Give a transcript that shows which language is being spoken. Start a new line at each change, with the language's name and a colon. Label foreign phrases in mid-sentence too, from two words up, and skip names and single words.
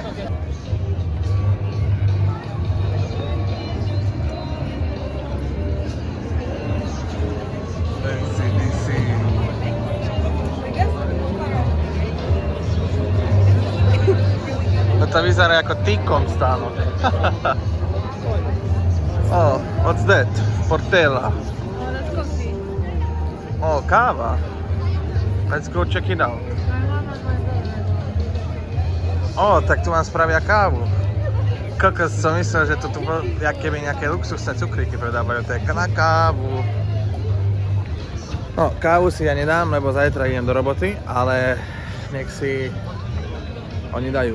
Slovak: To vyzerá ako T-com stánok.
English: Oh, what's that? Portela.
Slovak: Oh, káva.
English: Let's go check it out.
Slovak: Oh, tak tu vám spravia kávu. Kokos, som myslel, že to tu keby nejaké luxusné cukríky predávajú. To je na kávu. No, kávu si ja nedám, lebo zajtra idem do roboty, ale nech si oni dajú.